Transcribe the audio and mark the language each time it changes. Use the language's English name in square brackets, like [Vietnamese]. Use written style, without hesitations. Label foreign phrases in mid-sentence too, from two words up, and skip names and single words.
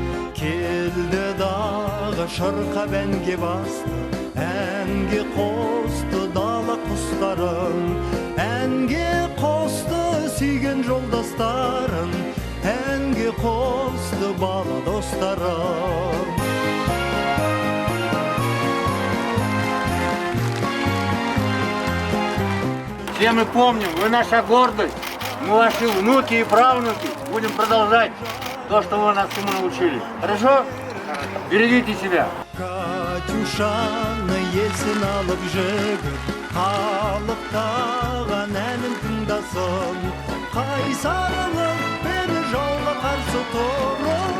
[Kazakh] Келді дағы шырқап әнге басты, әнге қосты дала құстарын, әнге қосты сүйген жолдастарын, әнге қосты бала достарын. [Russian] Все мы помним, вы наша гордость, мы ваши внуки и правнуки. Будем продолжать то, что вы нас всему научили. Хорошо? Берегите себя. [Kazakh] Катюшаны есін алып жігіт, қалықтаған әнін тыңдасын. Қайсарлық бері жауға қарсы тұрып,